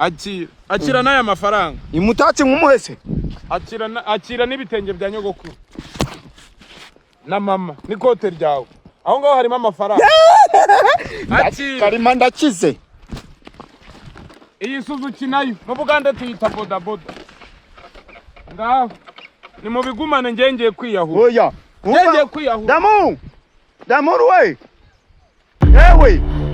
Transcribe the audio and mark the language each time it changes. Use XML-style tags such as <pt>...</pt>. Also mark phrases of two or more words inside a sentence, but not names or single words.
<rw>uyu mutaci akira n'aya mafaranga imutaci nkumuhese akira n'ibitenge bya nyogokuru na mama n'ikote ryawe aho ngaho harimo amafaranga. Karima ndakize. Iyi Suzuki nayo mu Buganda tuyita boda boda. Ngaho ni mu bigumane ngengeye kwiyahura. Oya. Ngengeye kwiyahura. Damu we. Ewe.</rw>